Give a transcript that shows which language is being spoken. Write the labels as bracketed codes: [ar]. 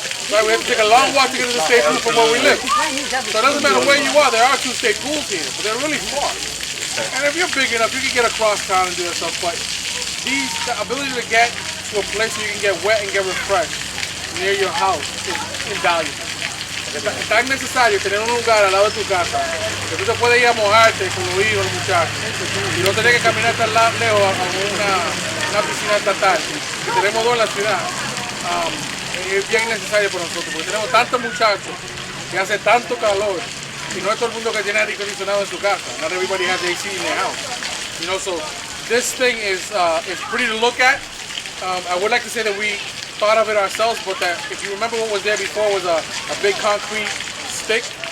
[en] Right, we have to take a long walk to get to the state pool from where we live. So it doesn't matter where you are, there are 2 state pools here, but they're really far. And if you're big enough, you can get across town and do that stuff, but the ability to get to a place where you can get wet and get refreshed near your house is invaluable. [es] Es tan necesario tener un lugar al lado de tu casa que tú te puedes ir a mojarte con los hijos, los muchachos, y no tener que caminar tan lejos a una piscina estatal, que tenemos 2 en la ciudad. Es bien necesario para nosotros, porque tenemos tantos muchachos que hace tanto calor, y no es todo el mundo que tiene aire acondicionado en su casa. [en] Not everybody has AC in their house. You know, so this thing is pretty to look at. I would like to say that we thought of it ourselves, but that if you remember what was there before was a big concrete stick.